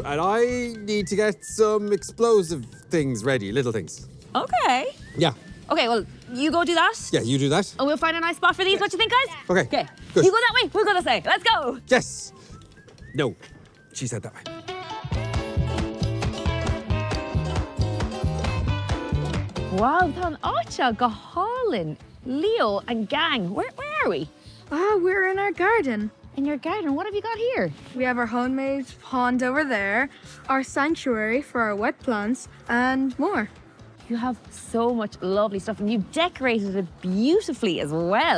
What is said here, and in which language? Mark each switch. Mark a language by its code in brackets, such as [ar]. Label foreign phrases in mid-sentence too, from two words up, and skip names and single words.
[en] And I need to get some explosive things ready, little things. Okay. Yeah. Okay, well, you go do that. Yeah, you do that. And we'll find a nice spot for these. What do you think, guys? Okay. Okay. Good. You go that way, we'll go this way. Let's go. Yes. No. She said that way. [ga] Wow, tá an áite go hála [en] Nolan, Leo and gang, where are we? We're in our garden. In your garden, what have you got here? We have our homemade pond over there, our sanctuary for our wet plants, and more. You have so much lovely stuff and you've decorated it beautifully as well.